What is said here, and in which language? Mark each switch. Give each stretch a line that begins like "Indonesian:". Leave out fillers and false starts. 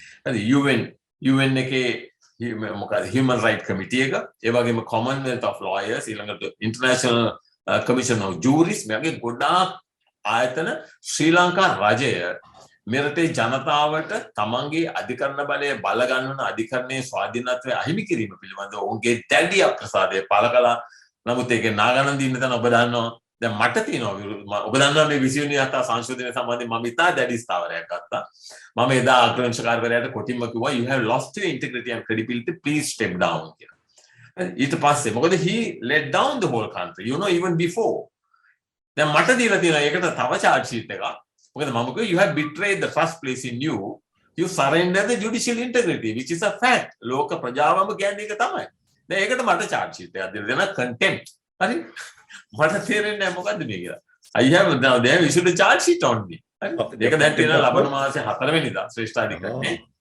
Sinhala: හරි UN එකේ මොකද human right committee එක ඒ වගේම commonwealth of lawyers ඊළඟට international commission of juries මේගේ ගොඩාක් ආයතන ශ්‍රී ලංකා රජය මෙරටේ ජනතාවට තමන්ගේ අධිකරණ බලය බල ගන්නවන අධිකරණයේ ස්වාධීනත්වය අහිමි කිරීම පිළිබඳව ඔවුන්ගේ දැඩි අප්‍රසාදය පළ කළා. නමුත් ඒකේ නාගනන්ද ඉන්න තැන ඔබ දන්නවා දැන් මට තියෙනවා ඔබ දන්නවා මේ 20 වෙනි ව්‍යවස්ථා සංශෝධනය සම්බන්ධයෙන් මම ඉතා දැඩි ස්ථාවරයක් ගත්තා. මම එදා අග්‍රවංශකාරවරයාට කොටින්ම කිව්වා
English: you have lost your integrity and credibility please step down
Sinhala: කියලා. ඊට පස්සේ මොකද
English: he let down the whole country even before. දැන් මට දීලා තියෙනවා ඒකට තව charge sheet එකක්.
Sinhala: මොකද මම කිව්වා
English: you have betrayed the trust placed in you. You surrender the judicial integrity which is a fact.
Sinhala: ලෝක ප්‍රජාවම කියන්නේ ඒක තමයි. දැන් ඒකට මට charge sheet එකක් දෙන්න contempt. හරි? මට තේරෙන්නේ නැහැ මොකද්ද මේ කියලා.
English: I have now they have issued a charge sheet on me.
Sinhala: ඒක දැන් තියෙන ලබන මාසේ 4 වෙනිදා ශ්‍රේෂ්ඨාධිකරණේ.